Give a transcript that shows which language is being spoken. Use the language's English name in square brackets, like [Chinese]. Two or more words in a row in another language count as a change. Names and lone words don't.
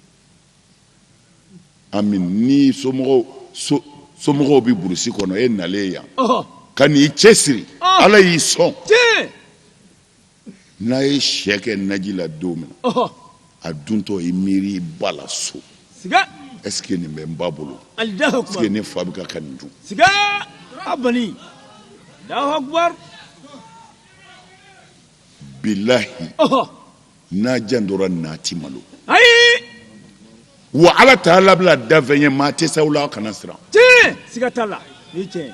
[Bambara] ami ni somɔgɔw bɛ burusi kɔnɔ e nalen yan. ka n'i cɛsiri. ala y'i sɔn. n'a ye sɛ kɛ naji la don min na. a duntɔ i miiri i ba la so. siga. [French] est ce que [Bambara] nin bɛ n ba bolo. [Arabic] Allahu akbar. [French] est ce que [Bambara] ne fa bɛ ka nin dun. siga a bani. [Arabic] Allahu akbar. [Bambara] bilahi. n'a jandora naati malo. ayi. wa ala ta'ala bila dafɛn ye maa tɛ s'aw la aw kana siran. siga t'a la o ye tiɲɛ.